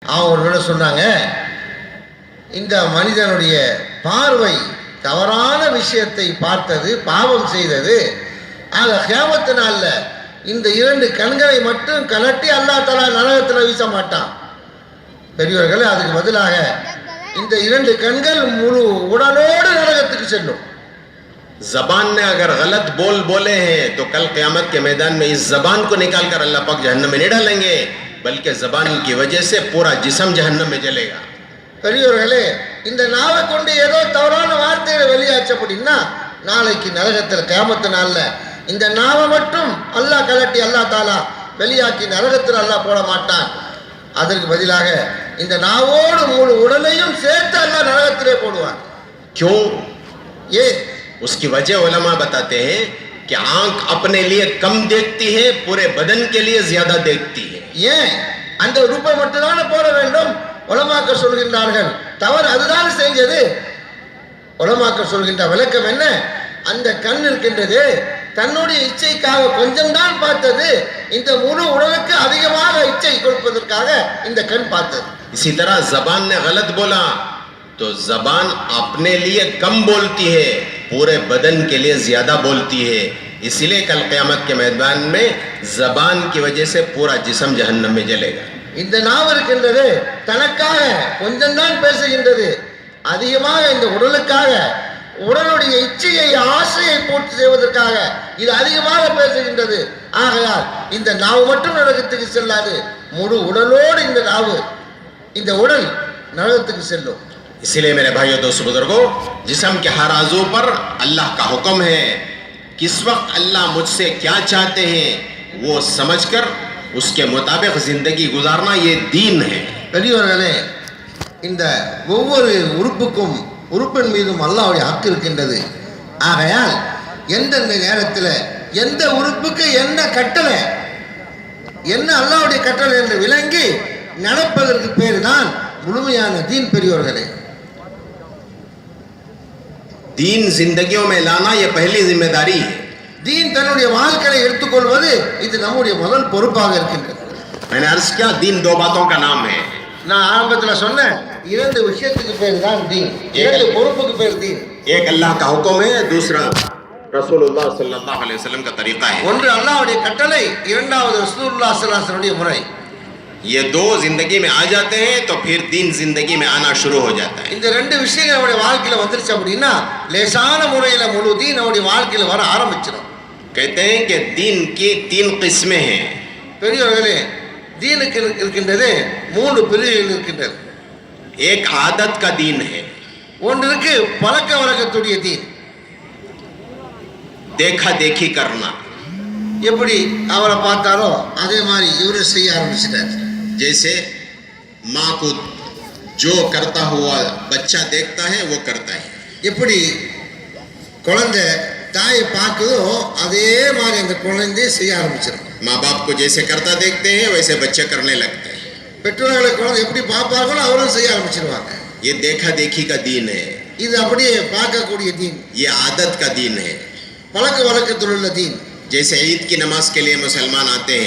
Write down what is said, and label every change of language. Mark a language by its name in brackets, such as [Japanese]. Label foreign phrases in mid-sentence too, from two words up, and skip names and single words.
[Tamil] அவங்க சொன்னாங்க, இந்த மனிதனுடைய பார்வை தவறான விஷயத்தை பார்த்தது, பாவம் செய்தது. ஆக கியாமத்து நாள்ல இந்த 2 கண்களை மட்டும் கலட்டி [Arabic] الله تعالى [Tamil] நரகத்தில் வீச மாட்டான். பெரியவர்களே, அதுக்கு பதிலாக இந்த 2 கண்கள் முழு உடலோடு நரகத்துக்கு செல்லும். [Hindi] जबान ने अगर गलत बोले हैं तो कल क़यामत के मैदान में इस जबान को निकाल कर अल्लाह पाक जहन्नम में नहीं डालेंगे, बल्कि जबान की वजह से पूरा जिस्म जहन्नम में जलेगा. [Tamil] பெரியவர்களே, இந்த நாவை கொண்டு ஏதோ தவறான வார்த்தைகளை வெளியாச்சு அப்படின்னா நாளைக்கு நரகத்தில் கியாமத்து நாள்ல இந்த நாவை மட்டும் அல்லாஹ் கலட்டி [Arabic] الله تعالى [Tamil] வெளியாக்கி நரகத்தில் அல்லாஹ் போட மாட்டான். அதற்கு பதிலாக இந்த நாவோடு முழு உடலையும் சேர்த்து அல்லாஹ் நரகத்திலே போடுவான். [Hindi] क्यों? ये उसकी वजह उलमा बताते हैं कि आंख अपने लिए कम देखती है, पूरे बदन के लिए ज्यादा देखती है. [Tamil] ஏன் அந்த உறுப்பை மட்டும்தானே போட வேண்டும்? உலமாக்கள் சொல்கின்றார்கள், தவறு அதுதான் செஞ்சது. உலமாக்கள் சொல்கின்ற விளக்கம் என்ன? அந்த கண் இருக்கின்றது, தன்னுடைய இச்சைக்காக கொஞ்சம் தான் பார்த்தது. இந்த முழு உடலுக்கு அதிகமாக இச்சை கொடுப்பதற்காக இந்த கண் பார்த்தது. [Hindi] इसी तरह जबान ने गलत बोला तो जबान अपने लिए कम बोलती है, पूरे बदन के लिए ज्यादा बोलती है. इसलिए कल क़यामत के मैदान में जबान की वजह से पूरा जिस्म जहन्नम में जलेगा. [Tamil] இந்த நாவு இருக்கின்றது தனக்காக கொஞ்சம் தான் பேசுகின்றது, அதிகமாக இந்த உடலுக்காக உடலுடைய இச்சையை ஆசையை பூர்த்தி செய்வதற்காக இது அதிகமாக பேசுகின்றது. ஆகையால் இந்த நாவு மட்டும் நரகத்துக்கு செல்லாது, முழு உடலோடு இந்த நாவு இந்த உடல் நரகத்துக்கு செல்லும். [Hindi] इसीलिए मेरे भाइयों दोस्तों बुजुर्गों, जिस्म के हर आज़ू पर अल्लाह का हुक्म है. किस वक्त अल्लाह मुझसे क्या चाहते हैं वो समझकर उसके मुताबिक जिंदगी गुजारना ये दीन है. [Tamil] பெரியவர்களே, இந்த ஒவ்வொரு உறுப்பின் மீதும் அல்லாஹ்வுடைய ஹக்கு இருக்கின்றது. ஆகையால் எந்தெந்த நேரத்தில் எந்த உறுப்புக்கு என்ன கட்டளை, என்ன அல்லாஹ்வுடைய கட்டளை என்று விளங்கி நடப்பதற்கு பேர் தான் முழுமையான தீன். பெரியவர்களே, [Hindi] दीन जिंदगियों में लाना ये पहली जिम्मेदारी है. [Tamil] தீன் தன்னுடைய வாழ்க்கையை எடுத்துக்கொள்வது இது நம்முடைய முதல் பொறுப்பாக இருக்கின்றது. [Hindi] मैंने अर्ज किया, दीन 2 बातों का नाम है. [Tamil] நான் ஆரம்பத்தில் சொன்னேன், 2 விஷயத்துக்கு பேர் தான் தீன், 2 பொறுப்புக்கு பேர் தீன். [Hindi] एक अल्लाह का हुक्म है, दूसरा रसूलुल्लाह [Arabic] صلى الله عليه وسلم [Hindi] का तरीका है. [Tamil] ஒன்று அல்லாஹ்வுடைய கட்டளை, இரண்டாவது ரசூலுல்லாஹ் [Arabic] صلى الله عليه وسلم [Tamil] முறை. [Hindi] ये 2 जिंदगी में आ जाते हैं तो फिर दीन जिंदगी में आना शुरू हो जाता है. [Tamil] இந்த 2 விஷயங்கள் நம்முடைய வாழ்க்கையில வந்துருச்சு அப்படின்னா லேசான முறையில முழு தீன் நம்முடைய வாழ்க்கையில வர ஆரம்பிச்சிடும். [Hindi] कहते हैं कि दीन की 3 किस्में हैं. [Tamil] பெரியவர்களே, தீனுக்கு இருக்கின்றது 3 பிரிவுகள் இருக்கின்றது. [Hindi] एक आदत का दीन है, [Tamil] ஒன்று இருக்கு பழக்க வழக்கத்துடைய தீன். [Hindi] देखा देखी करना. [Tamil] எப்படி அவரை பார்த்தாரோ அதே மாதிரி இவரு செய்ய ஆரம்பிச்சிட்டார். [Hindi] जैसे माँ को जो करता हुआ बच्चा देखता है वो करता है. [Tamil] எப்படி குழந்தை தாயை பார்க்குதோ அதே மாதிரி அந்த குழந்தையை செய்ய ஆரம்பிச்சிடும். [Hindi] माँ बाप को जैसे करता देखते हैं वैसे बच्चे करने लगते हैं. [Tamil] பெற்றோர்களை குழந்தை எப்படி பார்ப்பார்களோ அவரும் செய்ய ஆரம்பிச்சிருவாங்க. [Hindi] ये देखा देखी का दीन है. [Tamil] இது அப்படியே பார்க்கக்கூடிய தீன். [Hindi] ये आदत का दीन है. [Tamil] பழக்க வழக்கத்தில் உள்ள தீன். [Hindi] जैसे ईद की नमाज के लिए मुसलमान आते हैं,